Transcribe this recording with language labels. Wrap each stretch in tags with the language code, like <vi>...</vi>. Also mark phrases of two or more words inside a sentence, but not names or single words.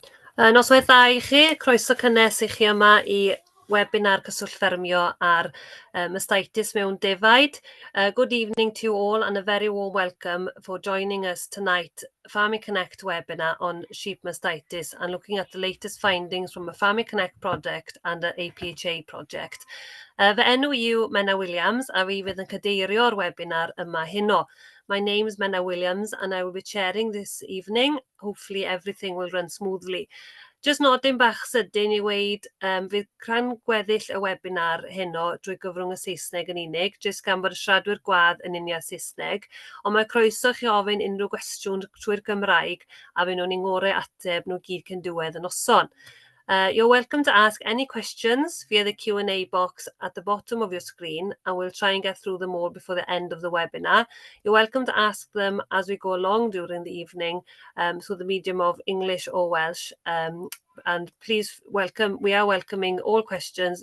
<cy>Noswaith dda i chi, croeso cynnes i chi yma i webinar cyswllt ffermio ar mastitis mewn defaid.</cy> <en>Good evening to you all and a very warm welcome for joining us tonight, Farming Connect webinar on sheep mastitis and looking at the latest findings from a Farming Connect project and an APHA project.</en> <cy>Fy enw yw Menna Williams a fi fydd yn cadeirio'r webinar yma heno.</cy> <en>My name is Menna Williams and I will be chairing this evening. Hopefully everything will run smoothly.</en> <cy>Just nodyn bach sydyn i weid, fydd rhan gweddill y webinar heno drwy gyfrwng y Saesneg yn unig, jyst gan bod y siaradwyr gwadd yn unia Saesneg, ond mae croeso chi ofyn unrhyw gwestiwn trwy'r Gymraeg a fy nhw'n ngorau ateb nhw gyd cyn diwedd y noson.</cy> <en>You're welcome to ask any questions via the Q&A box at the bottom of your screen, and we'll try and get through them all before the end of the webinar. You're welcome to ask them as we go along during the evening through the medium of English or Welsh. And please we are welcoming all questions.</en>